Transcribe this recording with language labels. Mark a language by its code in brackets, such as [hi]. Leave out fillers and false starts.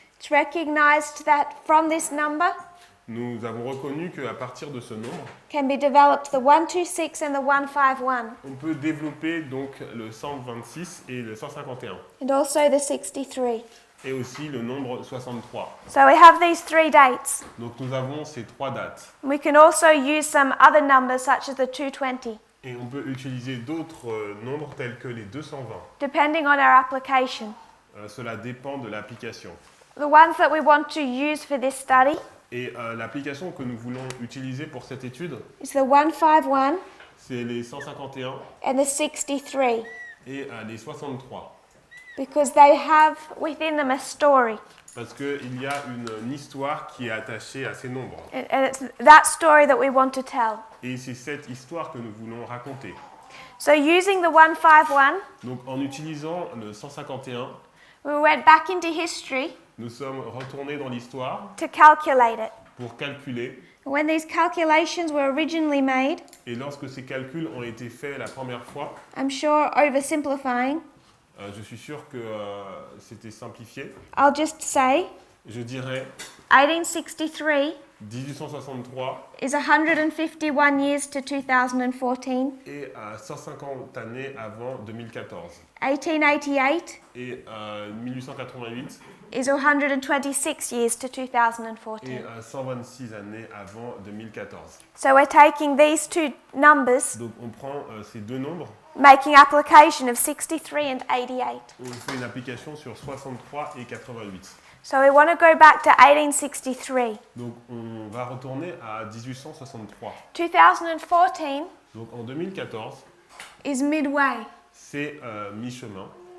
[en] it's recognized that from this number [fr] nous avons reconnu qu'à partir de ce nombre, [en] can be developed the 126 and the 151, [fr] on peut développer donc le 126 et le 151, [en] and also the 63. [fr] et aussi le nombre 63. [en] So we have these 3 dates. [fr] Donc nous avons ces 3 dates. [en] We can also use some other numbers such as the 220. [fr] Et on peut utiliser d'autres nombres tels que les 220. [en] depending on our application. [fr] Cela dépend de l'application. [en] The ones that we want to use for this study [fr] Et l'application que nous voulons utiliser pour cette étude, [en] is the 151 [fr] c'est les 151 [en] and the 63 [fr] et les 63. [en] because they have within them a story. [fr] Parce qu'il y a une histoire qui est attachée à ces nombres. [en] And it's that story that we want to tell. [fr] Et c'est cette histoire que nous voulons raconter. [en] So using the 151, [fr] Donc en utilisant le 151, [en] we went back into history [fr] nous sommes retournés dans l'histoire [en] to calculate it. [fr] pour calculer. [en] When these calculations were originally made, [fr] Et lorsque ces calculs ont été faits la première fois, [en] I'm sure oversimplifying, [fr] je suis sûr que c'était simplifié. [en] I'll just say [fr] Je dirais [en] 1863 [fr] 1863 [en] is 151 years to 2014. [fr] et 150 années avant 2014. [en] 1888 [fr] Et 1888 [en] is 126 years to [fr] et [en] 2014. [fr] 126 années avant 2014. [en] So we're taking these two numbers, [fr] Donc on prend ces deux nombres, [en] making application of 63 and 88. [fr] on fait une application sur 63 et 88. [en] So we want to go back to 1863. [fr] Donc on va retourner à 1863. [en] 2014 [fr] Donc en 2014, [en] is midway. [fr] c'est mi-chemin.